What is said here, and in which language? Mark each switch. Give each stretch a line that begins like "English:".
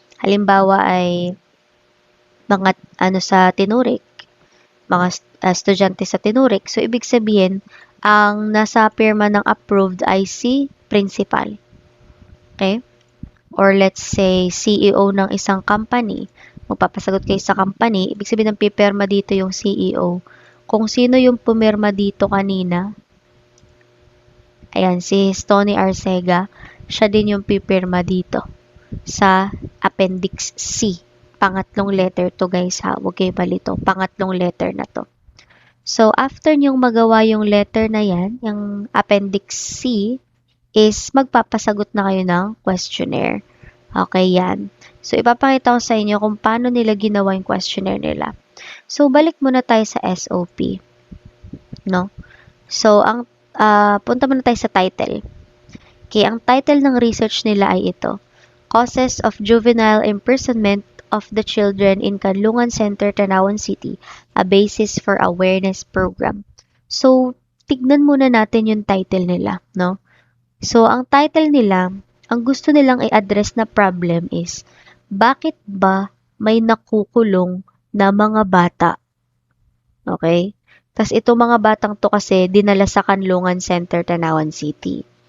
Filipino: Halimbawa ay mga sa Tinurik, mga estudyante sa Tinurik. So, ibig sabihin, ang nasa pirma ng approved ay si principal. Okay?
English: Or let's say, CEO
Filipino: ng isang
English: company.
Filipino: Magpapasagot kayo sa company, ibig sabihin ng pipirma dito yung CEO. Kung sino yung pumirma dito kanina, ayan, si Stony Arcega, siya din yung pipirma dito sa Appendix C. Pangatlong letter to guys ha, huwag kayo palito. Pangatlong letter na to. So, after nyong magawa yung letter na yan, yung Appendix C, is magpapasagot na kayo ng questionnaire. Okay, yan. So, ipapakita ko sa inyo kung paano nila ginawa yung questionnaire nila. So, balik muna tayo sa SOP. No? So, punta muna tayo sa title. Okay, ang title ng research nila ay ito.
English: Causes of Juvenile Imprisonment of the Children in Kanlungan Center, Tanawan City, a Basis for Awareness Program.
Filipino: So, tignan muna natin yung title nila, no? So, ang title nila, ang gusto nilang i-address na problem is, bakit ba may nakukulong na mga bata? Okay? Tapos, ito mga batang to kasi dinala sa Kanlungan Center, Tanawan City.